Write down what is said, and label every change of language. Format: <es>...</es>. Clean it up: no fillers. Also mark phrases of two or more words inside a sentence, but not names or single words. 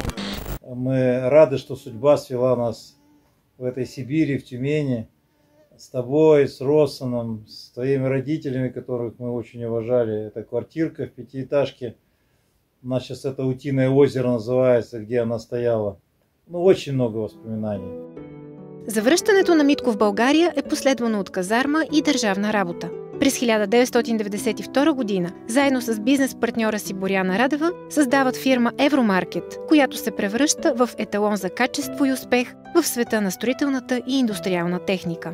<ru>Мы рады, что судьба свела нас в этой Сибири, в Тюмени, с тобой, с Россоном, с твоими родителями, которых мы очень уважали. Это квартирка в пятиэтажке. У нас сейчас это Утиное озеро называется, где она стояла. Ну, очень много воспоминаний.</ru> <bg>Завръщането на Митко в България е последвано от казарма и държавна работа. През 1992 година, заедно с бизнес-партньора си Боряна Радева, създават фирма Евромаркет, която се превръща в еталон за качество и успех в света на строителната и индустриална техника.</bg>